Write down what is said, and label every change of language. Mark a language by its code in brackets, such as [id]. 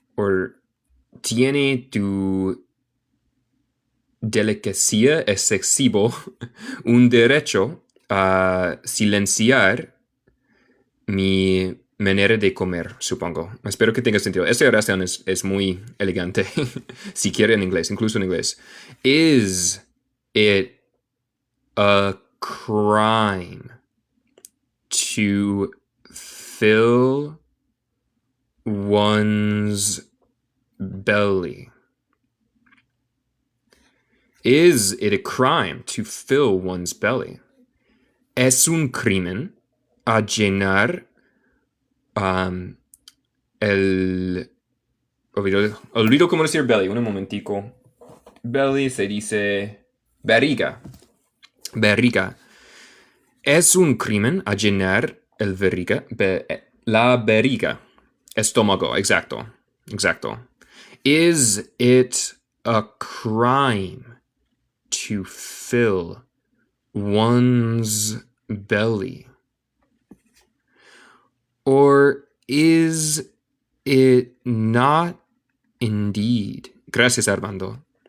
[es] ¿O tiene tu delicacia excesivo un derecho a silenciar mi manera de comer, supongo? Espero que tenga sentido. Esta oración es muy elegante, si quiere en inglés, incluso en inglés. [en] Is it a crime to fill one's belly? Is it a crime to fill one's belly? [es] ¿Es un crimen a llenar el... Olvido cómo decir belly, un momentico. Belly se dice barriga. Barriga. ¿Es un crimen a llenar el barriga? La barriga. Estómago, exacto. Exacto. [en] Is it a crime to fill one's belly? Or is it not indeed? [es] Gracias, [en] Armando.